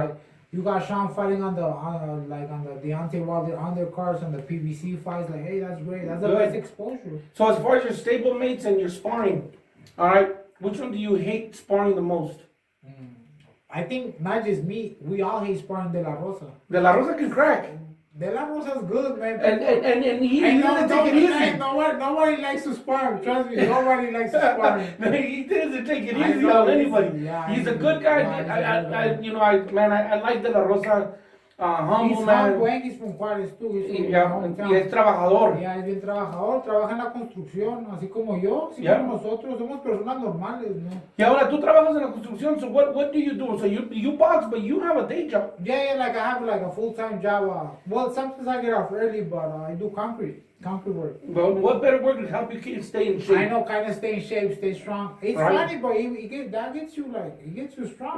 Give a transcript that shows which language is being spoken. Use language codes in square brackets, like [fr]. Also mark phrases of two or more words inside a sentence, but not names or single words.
[en] Like, you got Sean fighting on the Deontay Wilder undercards and the PBC fights. Like, hey, that's great. That's the best exposure. So as far as your stablemates and your sparring, all right, which one do you hate sparring the most? I think not just me. We all hate sparring De La Rosa. De La Rosa can crack. De La Rosa's good, man. And he doesn't take it easy. Nobody likes to spar. Trust me, nobody likes to spar. He doesn't take it easy on anybody. Yeah, he's a good guy. I like De La Rosa. Humble man. He's from Juárez too. [es] Y es trabajador. Es bien trabajador, trabaja en la construcción, así como yo, así como nosotros, somos personas normales, ¿no? Y ahora tú trabajas en la construcción, [en] so what do you do? So you box, but you have a day job. Yeah, like I have like a full-time job. Well, sometimes I get off early, but I do concrete. Concrete work. Well, what better work to help you stay in shape? I know, kind of stay in shape, stay strong. It's Right. funny, but that gets you it gets you strong.